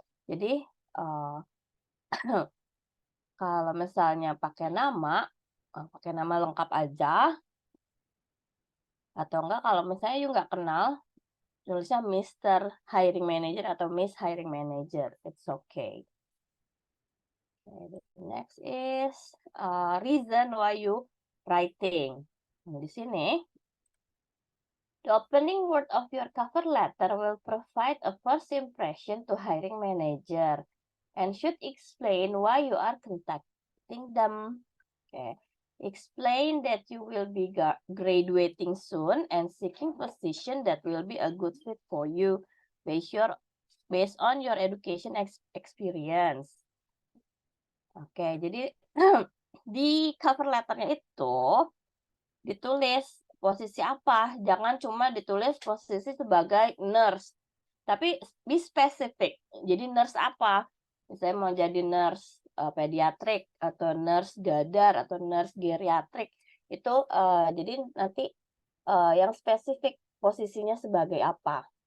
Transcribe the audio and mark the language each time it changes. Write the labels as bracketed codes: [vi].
[id] Jadi kalau misalnya pakai nama lengkap aja, atau enggak kalau misalnya you nggak kenal, tulisnya Mr. [en] Hiring Manager atau Miss Hiring Manager. It's okay. Okay, the next is reason why you writing. [id] Nah, di sini [en] the opening word of your cover letter will provide a first impression to hiring manager and should explain why you are contacting them. Okay. Explain that you will be graduating soon and seeking position that will be a good fit for you based on your education experience. [id] Oke, jadi di cover letternya itu ditulis posisi apa, jangan cuma ditulis posisi sebagai nurse, tapi be spesifik. Jadi nurse apa? Misalnya mau jadi nurse pediatrik atau nurse gadar atau nurse geriatrik itu jadi nanti yang spesifik posisinya sebagai apa.